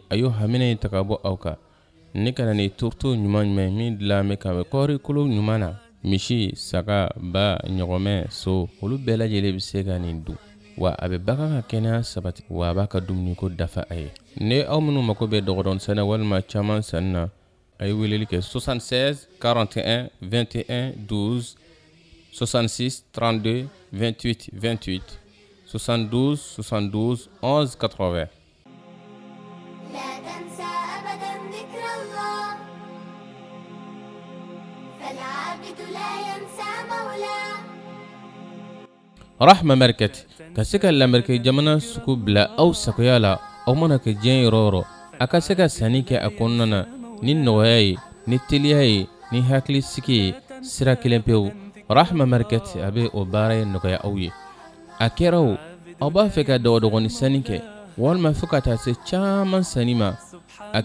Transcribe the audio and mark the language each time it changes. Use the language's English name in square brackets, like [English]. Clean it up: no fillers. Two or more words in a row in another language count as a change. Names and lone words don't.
[Bambara] a y'o hamina ye ta ka bɔ aw kan ne kana ni turto ɲuman min dilan bɛ ka bɛ kɔɔri kolo ɲuman na misi saga ba ɲɔgɔmɛ so olu bɛɛ lajɛlen bɛ se ka nin dun wa a bɛ bagan ka kɛnɛya sabati wa a b'a ka dumuni ko dafa a ye ne aw minnu mako bɛ dɔgɔdɔn sɛnɛ walima caman sanni na a ye weleli kɛ 76 41 21 12 66 32 28 28 72 72 11 80 [Arabic] لا تنسى أبدا ذكر الله فالعابد لا ينسى مولاه [Bambara] Rahma Market ka se ka lamɛrikɛ jamana sugu bila aw sagoya la aw mana kɛ diɲɛ yɔrɔ yɔrɔ a ka se ka sanni kɛ a kɔnɔna na ni nɔgɔya ye ni teliya ye ni hakilisigi ye sira kelen pewu Rahma Market a bɛ o baara ye nɔgɔya aw ye a kɛra o aw b'a fɛ ka dɔgɔdɔgɔni sanni kɛ walima fo ka taa se caman sanni ma a